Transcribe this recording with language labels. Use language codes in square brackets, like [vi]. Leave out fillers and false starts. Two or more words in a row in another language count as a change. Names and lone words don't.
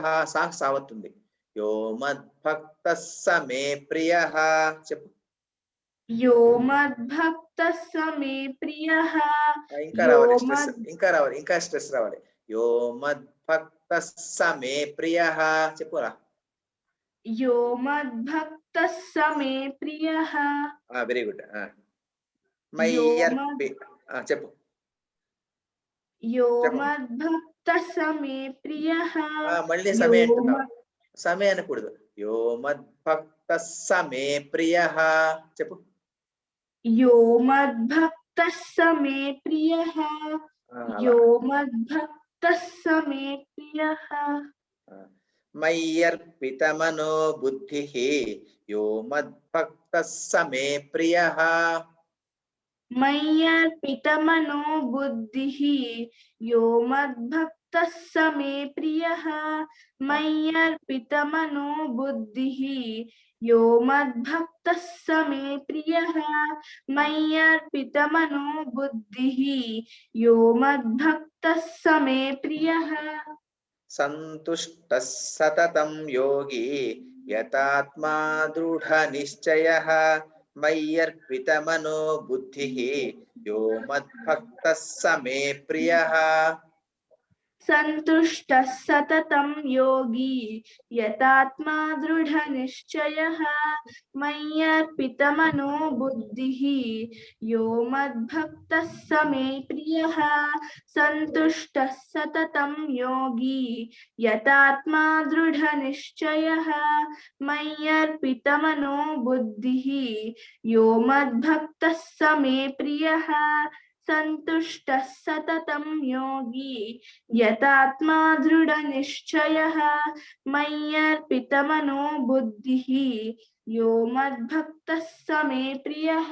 [sa] సావత్తుంది. యో మద్భక్తః స మే ప్రియః. చెప్పు. యో మద్భక్తః స మే ప్రియః. [te] ఇంకా రావాలి స్ట్రెస్, ఇంకా రావాలి, ఇంకా స్ట్రెస్ రావాలి. [sa] యో మద్భక్తః మద్భక్తः స మే ప్రియః చెప్పురా. यो मद्भक्तः स मे प्रियः [en] very good. [sa] यो [te] మయ్యర్పి చెప్పు [sa] यो [te] చెప్పు. [sa] मद्भक्तः स मे प्रियः [te] మళ్ళీ [sa] यो [te] సమే అంటున్నావు. [sa] मद्- [te] సమే అనకూడదు. [sa] యో మద్భక్తः స మే ప్రియః చెప్పు. यो मद्भक्तः स मे प्रियः [te] అలా. [sa] यो मद्भक्तः स मे प्रियः మయ్యర్పితమనో బుద్ధిః యో మద్భక్తः స మే ప్రియః. मय्यर्पितमनो बुद्धिः यो मद्भक्तः स मे प्रियः मय्यर्पितमनो बुद्धिः यो मद्भक्तः स मे प्रियः मय्यर्पितमनो बुद्धिः यो मद्भक्तः स मे प्रियः సంతుష్టः సతతం యోగి యతాత్మా దృఢ నిశ్చయః మయ్యర్పితమనో బుద్ధిః యో మద్భక్తः స మే ప్రియః. सन्तुष्टः सततं योगी यतात्मा दृढनिश्चयः मय्यर्पितमनो बुद्धिः यो मद्भक्तः स मे प्रियः सन्तुष्टः सततं योगी यतात्मा दृढनिश्चयः मय्यर्पितमनो बुद्धिः यो मद्भक्तः स मे प्रियः संतुष्टः सततं योगी यतात्मा दृढ़ निश्चयः मय्यर्पितमनो बुद्धिः यो मद्भक्तः स मे प्रियः.